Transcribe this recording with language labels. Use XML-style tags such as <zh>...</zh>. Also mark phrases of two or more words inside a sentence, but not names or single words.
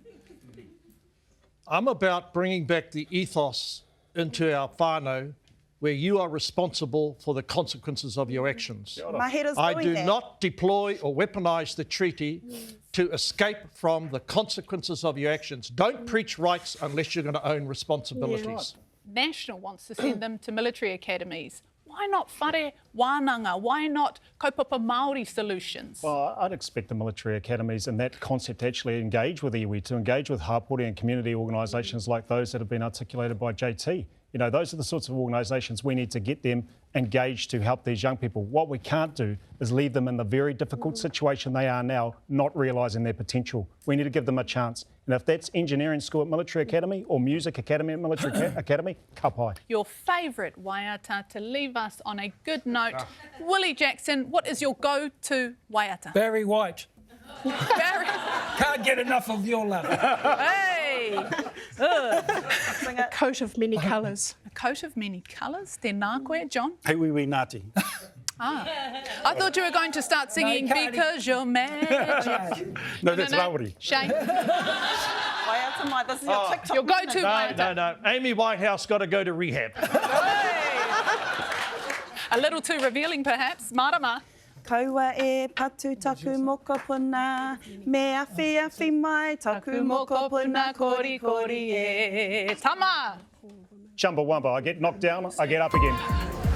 <en>I'm about bringing back the ethos into our whānau where you are responsible for the consequences of your actions. Mahera's I doing do that. not deploy or weaponise the treaty to escape from the consequences of your actions. Don't preach rights unless you're going to own responsibilities. National wants to send them to military academies. Why not</en> <mi>whare wānanga?</mi> <en>Why not</en> <mi>kaupapa Māori</mi> <en>solutions? Well, I'd expect the military academies and that concept to actually engage with iwi, to engage with hapori and community organisations like those that have been articulated by JT. You know, those are the sorts of organisations we need to get them engaged to help these young people. What we can't do is leave them in the very difficult situation they are now, not realising their potential. We need to give them a chance. And if that's engineering school at Military Academy or music academy at Military Academy,</en> <mi>ka pai.</mi> <en>Your favourite waiata to leave us on a good note. Willie Jackson, what is your go-to waiata? Barry White. Barry. Can't get enough of your love. Hey! A coat of many colours. A coat of many colours.</en> <mi>Tēnā koe, John.</mi> <en>Hey, we Ngāti. I thought you were going to start singing No, Because You're Magic. No, that's Maori. Shane,</en> <mi>Waiata mai,</mi> <en>this is your TikTok. your go-to No, waiata. no. Amy Whitehouse got to go to rehab. A little too revealing, perhaps. Marama.</en> <mi>Kaua e patu taku moko puna, me awhi mai taku moko puna kori kori e.</mi> <en>Tama. Chumbawamba, I get knocked down, I get up again.</en>